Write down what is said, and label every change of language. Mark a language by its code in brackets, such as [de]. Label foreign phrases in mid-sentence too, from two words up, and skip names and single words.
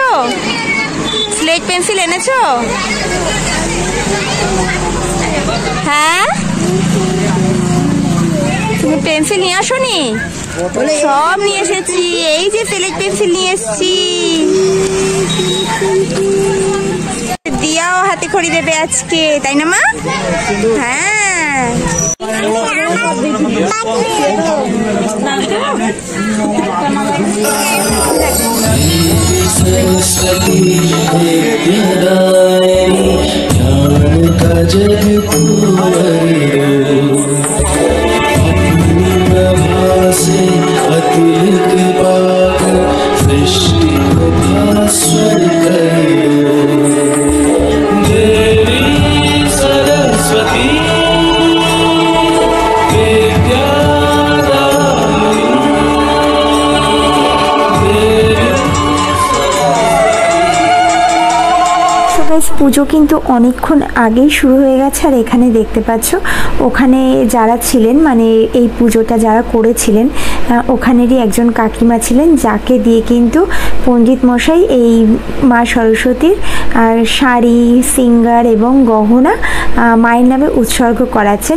[bn] স্লেট পেন্সিল এনেছো? হ্যাঁ, তুমি পেন্সিল নিয়ে আসোনি? সব নিয়ে এসেছি, এই যে স্লেট পেন্সিল নিয়ে এসেছি। দিয়াও হাতে খড়ি দেবে আজকে, তাই না মা? হ্যাঁ, [hi] सरस्वती विद्यादायिनी ज्ञान का जग तू अपनी प्रभा से अतुल कृपा कर सृष्टि को भास्वर कर देवी सरस्वती [bn] পুজো কিন্তু অনেকক্ষণ আগেই শুরু হয়ে গেছে। আর এখানে দেখতে পাচ্ছ ওখানে যারা ছিলেন, এই পুজোটা যারা করেছিলেন ওখানেরই একজন কাকিমা ছিলেন, যাকে দিয়ে কিন্তু পণ্ডিত মশাই এই মা সরস্বতীর শাড়ি, সিঙ্গার এবং গহনা মায়ের নামে উৎসর্গ করাচ্ছেন।